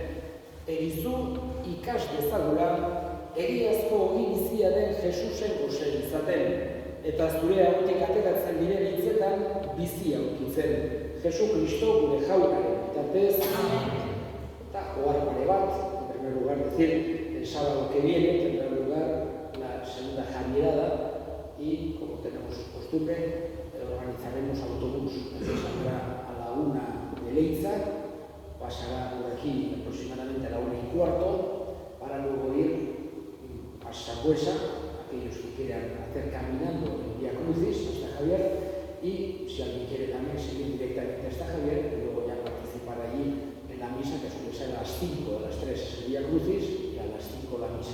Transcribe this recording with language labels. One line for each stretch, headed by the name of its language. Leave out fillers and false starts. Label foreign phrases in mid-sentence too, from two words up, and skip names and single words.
Basque: Egizu ikas dezagula, egiazko ogi bizia den Jesusen gose izaten, eta zure ahotik ateratzen diren hitzetan bizia aurkitzen. Jesu Kristo gure jaunaren bitartez, eta ohar pare bat,
Spanish: en primer lugar decir, el sábado que viene tendrá lugar la segunda Javierada y, como tenemos costumbre, organizaremos autobús que saldrá a la 1 de Leiza, pasará por aquí aproximadamente a la 1:15, para luego ir a Sangüesa, aquellos que quieran hacer caminando el Vía Crucis hasta Javier, y si alguien quiere también seguir directamente hasta Javier, y luego ya participar allí en la misa, que suele ser a las 5, a las 3 es el Vía Crucis y a las 5 la misa.